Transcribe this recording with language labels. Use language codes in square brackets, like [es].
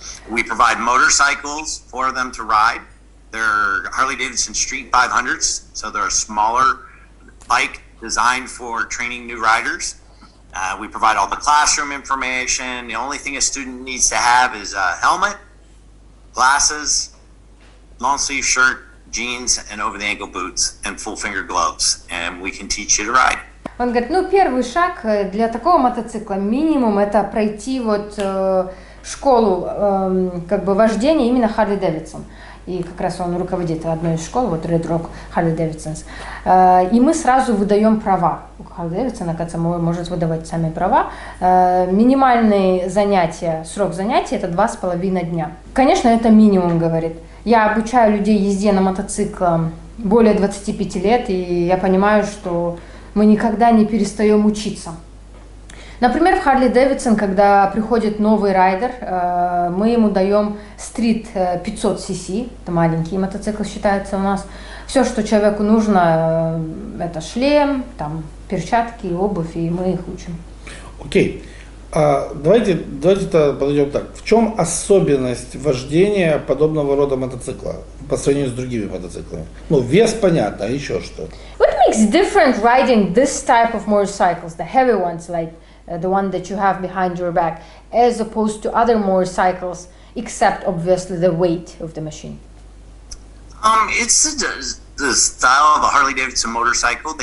[en] We provide motorcycles for them to ride. They're Harley-Davidson Street 500s, so they're a smaller bike designed for training new riders. We provide all the classroom information. The only thing a student needs to have is a helmet, glasses, long sleeve shirt, jeans, and over-the-ankle boots, and full-finger gloves, and we can teach you to ride. [ru] Он говорит, ну первый шаг для такого мотоцикла минимум это пройти вот школу как бы вождения именно Harley-Davidson. И как раз он руководит одной из школ, вот Red Rock Harley-Davidsons. И мы сразу выдаем права. У Harley-Davidson, оказывается, может выдавать сами права. Минимальный срок занятий это 2,5 дня. Конечно, это минимум, говорит. Я обучаю людей езде на мотоцикле более 25 лет, и я понимаю, что мы никогда не перестаем учиться. Например, в Harley-Davidson, когда приходит новый райдер, мы ему даем стрит 500 cc, это маленький мотоцикл считается у нас. Все, что человеку нужно, это шлем, там, перчатки, обувь, и мы их учим. Окей. Давайте подойдем так. В чем особенность вождения подобного рода мотоцикла по сравнению с другими мотоциклами? Ну, вес понятно, а еще что? [en] What makes different riding this type of motorcycles, the heavy ones like the one that you have behind your back, as opposed to other motorcycles, except obviously the weight of the machine? It's the style of a Harley-Davidson motorcycle.